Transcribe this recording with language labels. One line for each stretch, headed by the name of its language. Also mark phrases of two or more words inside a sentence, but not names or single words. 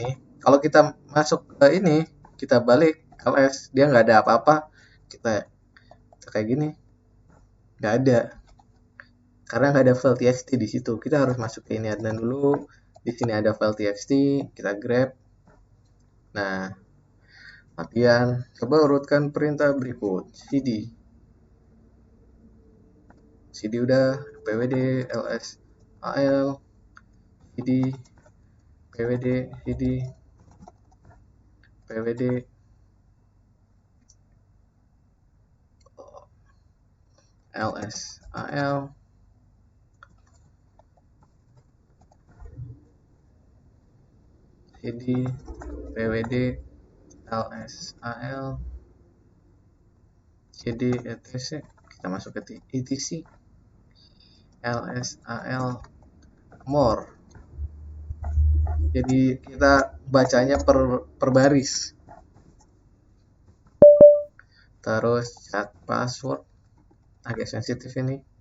Indonesian: Kalau kita masuk ke ini, kita balik ls, dia nggak ada apa-apa, kita kayak gini, nggak ada, karena nggak ada file txt di situ. Kita harus masuk ke ini admin dulu. Di sini ada file txt, kita grab. Nah, latihan, coba urutkan perintah berikut. cd udah, pwd ls al cd pwd cd pwd ls al cd pwd ls al cd etc. Kita masuk ke etc ls al more. Jadi kita bacanya per baris. Terus cat password, agak sensitif ini.